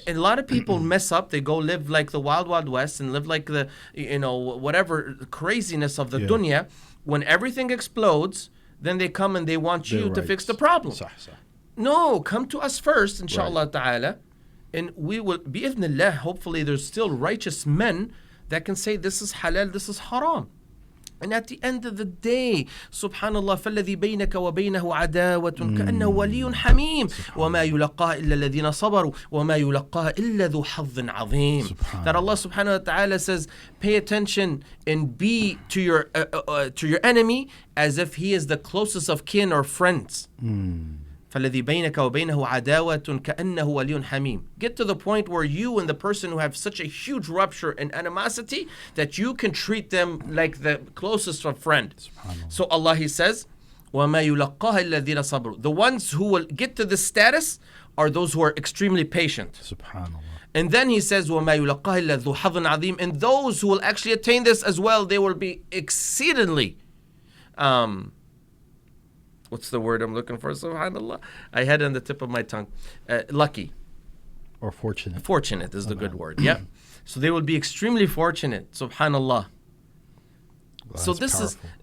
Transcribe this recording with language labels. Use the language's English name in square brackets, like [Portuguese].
[English] And a lot of people mess up. They go live like the wild, wild west and live like the, you know, whatever craziness of the dunya. When everything explodes, then they come and they want you to fix the problem. [Arabic] صح, صح. [English] No, come to us first, inshallah ta'ala, and we will, bi'idhnillah, hopefully there's still righteous men that can say this is halal, this is haram. And at the end of the day, subhanallah, [Arabic] فَالَّذِي بَيْنَكَ وَبَيْنَهُ عَدَاوَةٌ كَأَنَّهُ وَلِيٌّ حَمِيمٌ وَمَا يُلَقَّاهَا إِلَّا الَّذِينَ صَبَرُوا وَمَا يُلَقَّاهَا إِلَّا ذُو حَظٍّ عَظِيمٍ. [English] That Allah subhanahu wa ta'ala says, pay attention and be to your enemy as if he is the closest of kin or friends. [Arabic] فَالَّذِي بَيْنَكَ وَبَيْنَهُ عَدَاوَةٌ كَأَنَّهُ وَلِيٌّ حَمِيمٌ. [English] Get to the point where you and the person who have such a huge rupture and animosity that you can treat them like the closest of friend. So Allah, He says, [Arabic] وَمَا يُلَقَّاهَا الَّذِينَ صَبْرُوا. [English] The ones who will get to this status are those who are extremely patient. Subhanallah. And then He says, [Arabic] وَمَا يُلَقَّاهَا إِلَّا ذُو حَظٍّ عَظِيمٍ. [English] And those who will actually attain this as well, they will be exceedingly what's the word I'm looking for? Subhanallah. I had it on the tip of my tongue. Lucky. Or fortunate. Fortunate is the good word. Yeah. So they will be extremely fortunate. Subhanallah. So this powerful.